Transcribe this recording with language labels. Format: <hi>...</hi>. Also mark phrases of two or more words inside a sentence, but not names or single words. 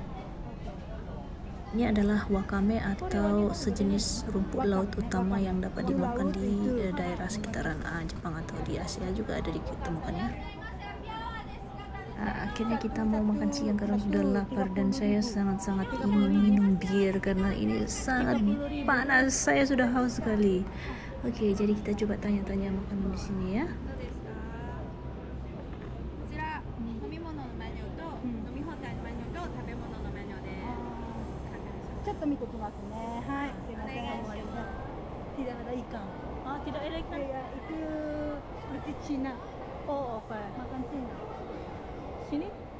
<id>Ini adalah wakame atau sejenis rumput laut utama yang dapat dimakan di daerah sekitaran Jepang atau di Asia juga ada ditemukannya. Akhirnya kita mau makan siang karena sudah lapar dan saya sangat-sangat ingin minum bir karena ini sangat panas. Saya sudah haus sekali. Oke, jadi kita coba tanya-tanya makanan di sini ya.</id> <ja>こちら飲み物のメニューと、飲み放題のメニューと食べ物のメニューでちょっと見てきますね。はい、すいません。</ja> <id>Tidak ada ikan. Ah, tidak ada ikan. Ya, itu seperti Cina.</id> <en>Oh, okay.</en> <id>Makan Cina. Sini?</id>